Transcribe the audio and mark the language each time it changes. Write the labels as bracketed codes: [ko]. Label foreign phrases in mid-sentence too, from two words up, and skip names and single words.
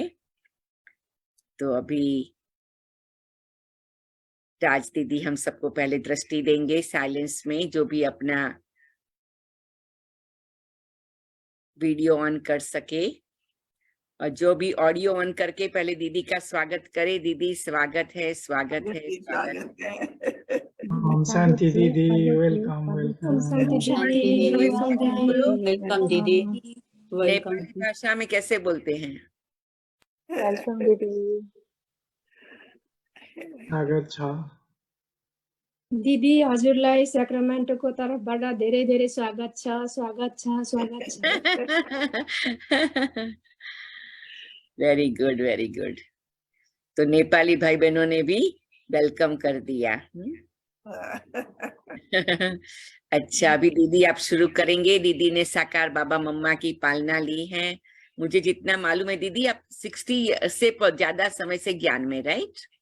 [hi] तो अभी राज दीदी हम सबको पहले दृष्टि देंगे साइलेंस में, जो भी अपना वीडियो ऑन कर सके और जो भी ऑडियो ऑन करके पहले दीदी का स्वागत करे। दीदी स्वागत है, स्वागत है, स्वागत है। ओम शांति दीदी, [en] welcome welcome. [hi] वेलकम दीदी, नेपाली भाषा में कैसे बोलते हैं? वेलकम दीदी। [ne] स्वागत छ दिदी, हजुरलाई स्याक्रामेन्टोको तर्फबाट धेरै धेरै स्वागत छ, स्वागत छ, स्वागत छ। [en] very good, very good. [hi] तो नेपाली भाई बहनों ने भी वेलकम कर दिया। अच्छा, अभी दीदी आप शुरू करेंगे। दीदी ने साकार बाबा मम्मा की पालना ली है। मुझे जितना मालूम है दीदी आप 60 से ज्यादा समय से ज्ञान में, राइट?